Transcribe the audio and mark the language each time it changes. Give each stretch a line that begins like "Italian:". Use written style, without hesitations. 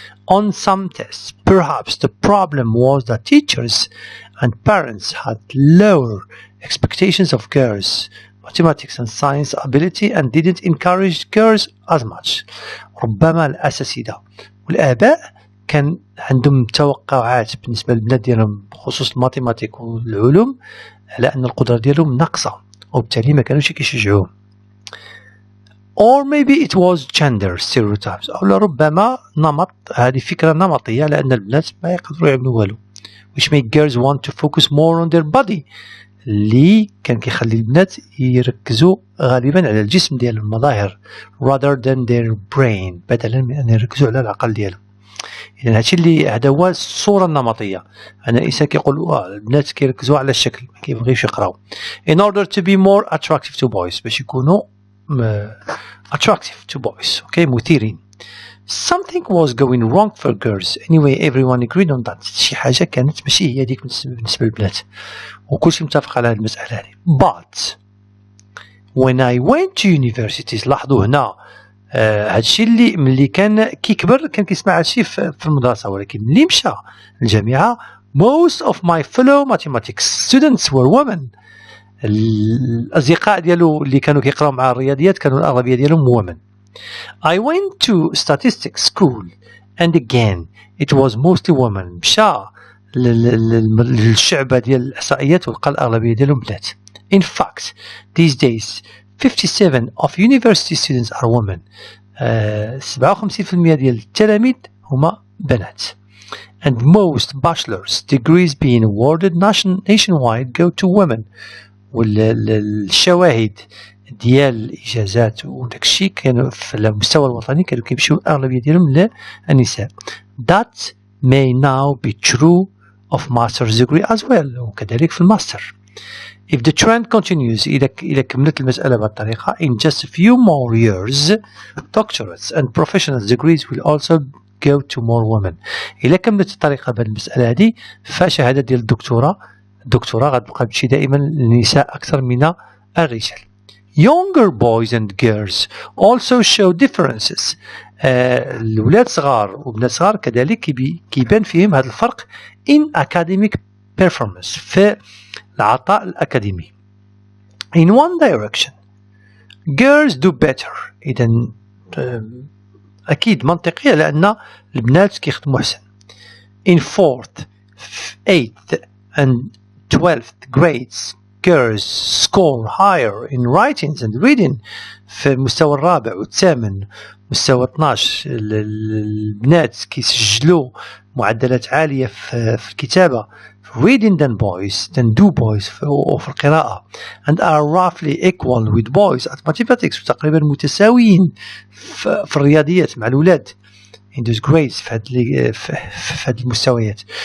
English: On some tests, perhaps the problem was that teachers and parents had lower expectations of girls' mathematics and science ability and didn't encourage girls as much.
Arabic: ربما الأساتذة والآباء كان عندهم توقعات بالنسبة للبنات ديالهم بخصوص الماتيماتيك والعلوم على أن القدرة ديالهم ناقصة وبالتالي ما كانوش كيشجعوهم.
English: Or maybe it was gender stereotypes
Arabic: أو لربما نمط هذه فكرة نمطية لأن البنات ما يقدروا يعملوا والو
English: which make girls want to focus more on their body
Arabic: اللي كان كيخلي البنات يركزوا غالبا على الجسم ديال المظاهر
English: rather than their brain
Arabic: بدلا من أن يركزوا على العقل ديالهم. إذن هادشي اللي هذا هو الصورة النمطية أن الإنسان كيقول البنات كيركزوا على الشكل ما كيبغيوش يقراو
English: in order to be more attractive to boys
Arabic: باش يكونوا
English: attractive to boys
Arabic: مثيرين.
English: Something was going wrong for girls anyway everyone agreed on that.
Arabic: شي حاجة كانت ماشي هي ديك بالنسبة للبنات وكلشي متفق على هذه المسألة هذه.
English: But when I went to universities
Arabic: لاحظوا هنا هادشي اللي ملي كان كيكبر كان كيسمع هادشي في المدرسة ولكن ملي مشى الجامعة
English: most of my fellow mathematics students were women.
Arabic: الأصدقاء ديالو اللي كانوا كيقراو مع الرياضيات كانوا الأغلبية ديالهم women.
English: I went to statistics school and again it was mostly women.
Arabic: مشى للشعبة ديال الإحصائيات ولقى الأغلبية ديالهم بنات.
English: In fact these days 57 of university students are women.
Arabic: 57% ديال التلاميذ هما بنات.
English: And most bachelor's degrees being awarded nationwide go to women.
Arabic: والشواهد ديال الإجازات وداكشي كانوا في المستوى الوطني كانوا كيمشيو الأغلبية ديالهم للنساء.
English: That may now be true of master's degree as well
Arabic: وكذلك في الماستر.
English: If the trend continues
Arabic: إذا كملت المسألة بهذه الطريقة
English: in just a few more years doctorates and professional degrees will also go to more women.
Arabic: إذا كملت الطريقة بهذه المسألة هذه فشهادة ديال الدكتوراه غتبقى تمشي دائما للنساء أكثر من الرجال.
English: Younger boys and girls also show differences.
Arabic: الولاد صغار وبنات صغار كذلك كيبان فيهم هذا الفرق
English: in academic performance
Arabic: في العطاء الأكاديمي.
English: In one direction girls do better.
Arabic: إذن أكيد منطقية لأن البنات كيخدموا أحسن.
English: In 4th, 8th and 12th grades girls score higher in writings and reading.
Arabic: في المستوى الرابع والثامن مستوى 12 البنات كيسجلوا معدلات عالية في الكتابة
English: reading than do boys
Arabic: في القراءة
English: and are roughly equal with boys at mathematics
Arabic: وتقريبا متساويين في الرياضيات مع الولاد
English: in those grades
Arabic: في هذه المستويات.